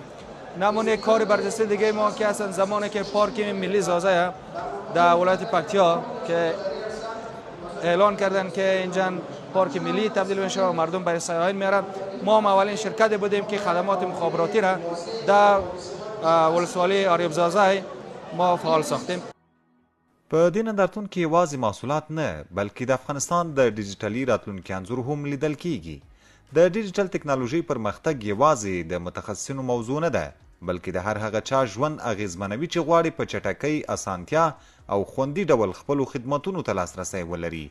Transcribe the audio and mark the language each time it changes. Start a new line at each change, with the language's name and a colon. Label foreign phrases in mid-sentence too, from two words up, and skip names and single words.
Persian: نمونه کار برجسته دیگه ما که هستن زمانی که پارک ملی زازه در ولایت پکتیا که اعلان کردن که اینجا پارک ملی تبدیل بشه و مردم برای سیاحت میارن، ما اولین شرکت بودیم که خدمات مخابراتی را در ولسوالی آریاب زازه ما فعال ساختیم.
Pashto: په دې نندارتون کې یوازې محصولات نه بلکې د افغانستان د ډیجیټلي راتلونکي انځور هم لیدل کیږي. د ډیجیټل ټکنالوژي پرمختګ یوازې د متخصصینو موضوع نه ده بلکې د هر هغه چا ژوند اغیزمنوي چې غواړي په چټکۍ، اسانتیا او خوندي ډول خپلو خدمتونو ته لاسرسی ولري.